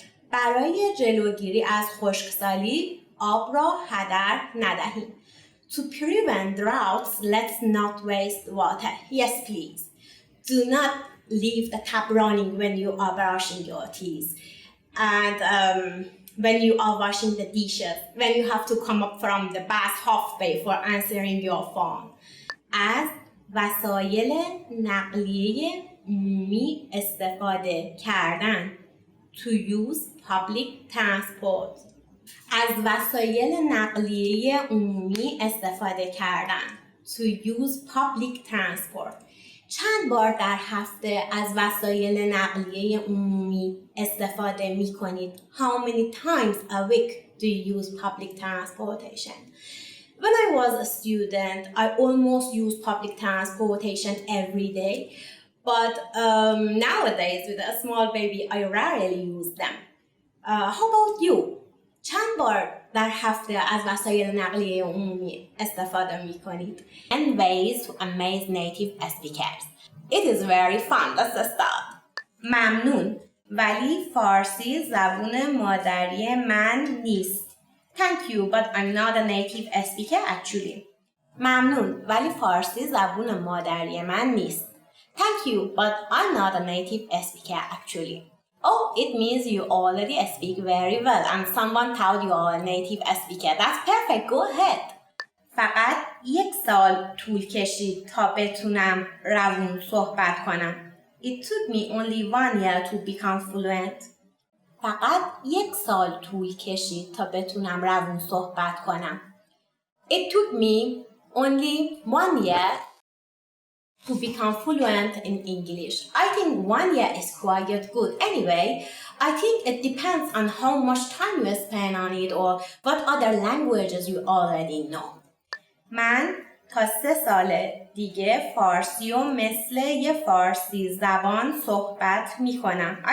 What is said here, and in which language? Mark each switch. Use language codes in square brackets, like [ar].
[fa] برای جلوگیری از خشکسالی آب را هدر ندهیم. [en] To prevent droughts, let's not waste water. Yes, please. Do not leave the tap running when you are brushing your teeth. And when you are washing the dishes, when you have to come up from the bath halfway for answering your phone. [fa] از وسایل نقلیه عمومی استفاده کردن. [en] To use public transport. [fa] از وسایل نقلیه عمومی استفاده کردن. [en] To use public transport. [fa] چند بار در هفته از وسایل نقلیه عمومی استفاده می کنید؟ [en] How many times a week do you use public transportation? When I was a student, I almost used public transportation every day. But nowadays, with a small baby, I rarely use them. How about you? [fa] چند بار در هفته از وسایل نقلیه عمومی استفاده می کنید؟ [en] 10 ways to amaze native speakers. It is very fun. Let's start. [fa] ممنون. ولی فارسی زبون مادری من نیست. [en] Thank you, but I'm not a native speaker actually. [fa] ممنون. ولی فارسی زبون مادری من نیست. [en] Thank you, but I'm not a native speaker actually. Oh, it means you already speak very well and someone told you are a native speaker. That's perfect. Go ahead. [fa] فقط 1 سال طول کشید تا بتونم روون صحبت کنم. [en] It took me only 1 year to become fluent. [fa] فقط 1 سال طول کشید تا بتونم روون صحبت کنم. [en] It took me only 1 year to become fluent in English. I think 1 year is quite good. Anyway, I think it depends on how much time you spend on it or what other languages you already know. [fa] من تا 3 سال دیگه فارسی و مثل یه فارسی زبان صحبت می کنم.